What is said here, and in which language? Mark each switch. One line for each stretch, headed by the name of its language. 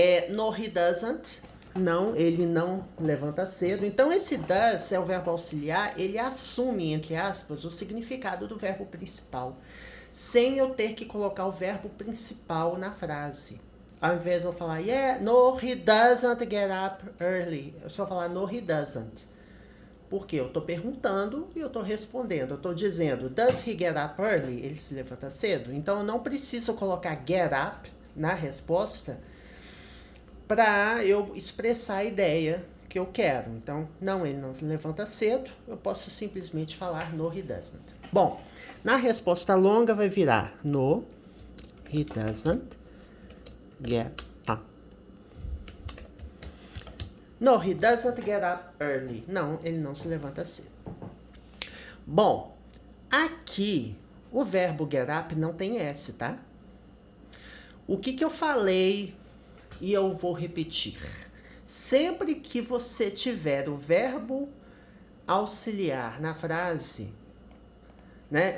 English: No, he doesn't.
Portuguese: Não, ele não levanta cedo. Então, esse does é o verbo auxiliar, ele assume, entre aspas, o significado do verbo principal, sem eu ter que colocar o verbo principal na frase. Ao invés de eu falar,
English: no, he doesn't get up early.
Portuguese: Eu só falar,
English: no, he doesn't.
Portuguese: Porque eu estou perguntando e eu estou respondendo. Eu estou dizendo,
English: does he get up early?
Portuguese: Ele se levanta cedo? Então, eu não preciso colocar get up na resposta para eu expressar a ideia que eu quero. Então, não, ele não se levanta cedo. Eu posso simplesmente falar,
English: no, he doesn't.
Portuguese: Bom, na resposta longa vai virar
English: no, he doesn't get up. No, he doesn't get up early.
Portuguese: Não, ele não se levanta cedo. Bom, aqui o verbo get up não tem S, tá? O que eu falei e eu vou repetir. Sempre que você tiver o verbo auxiliar na frase, né?